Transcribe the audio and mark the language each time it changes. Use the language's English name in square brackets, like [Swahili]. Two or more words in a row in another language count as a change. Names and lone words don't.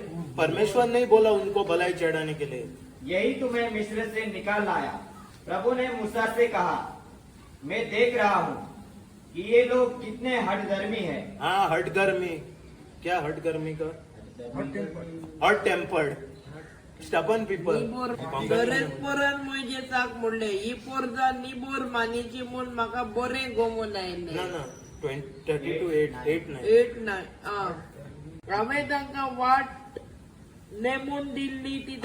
[Hindi] परमेश्वर नहीं बोला उनको भलाई चढ़ाने के लिए। यही तुम्हें मिस्र से निकाल लाया। प्रभु ने मूसा से कहा, मैं देख रहा हूँ कि ये लोग कितने हठधर्मी हैं। हाँ हठगर्मी। क्या हठगर्मी का? [English] hot tempered stubborn people. [Konkani] निबोर गरज पोरान मोजेसाक म्हणले ही पोरजा निबोर मानीची म्हूण म्हाका बरें गोमून आयले. [Hindi] ना ना 32:8-9. [Konkani] 8-9 हांवें तांकां वाट नेमून दिल्ली ती